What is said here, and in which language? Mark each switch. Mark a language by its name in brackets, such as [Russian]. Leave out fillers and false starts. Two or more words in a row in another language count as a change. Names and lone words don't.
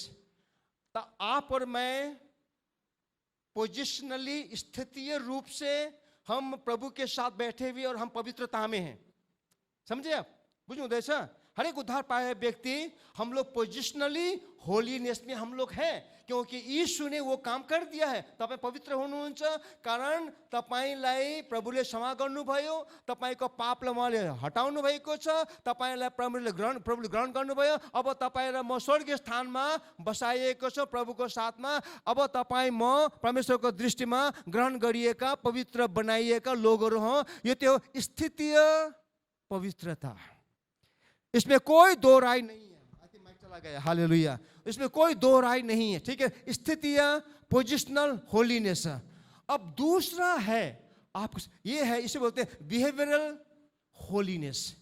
[Hindi] तो आप और मैं पोजिशनली, स्थितीय रूप से हम प्रभु के साथ बैठे हुए और हम पवित्रता में हैं। समझे आप? बुझो जैसा हर एक उद्धार पाए व्यक्ति, हम लोग [English] positionally holiness [Hindi] में हम लोग हैं, क्योंकि यीशु ने वो काम कर दिया है। [Nepali] तपाईं पवित्र हुनुहुन्छ कारण तपाईंलाई प्रभुले क्षमा गर्नुभयो, तपाईंको पापलाई उहाँले हटाउनु भएको छ, तपाईंलाई प्रभुले ग्रहण गर्नुभयो। अब तपाईं र म स्वर्गीय स्थानमा बसाइएको छ प्रभुको साथमा। अब तपाईं म परमेश्वरको दृष्टिमा ग्रहण गरिएका, पवित्र बनाइएका लोगहरू हौं। यो त्यो स्थितीय पवित्रता, [Hindi] इसमें कोई दो राय नहीं है। माइक चला गया, हालेलुया। इसमें कोई दो राय नहीं है, ठीक है। स्थितीय [English] positional holiness. [Hindi] अब दूसरा है आप, ये है, इसे बोलते हैं [English] behavioral holiness.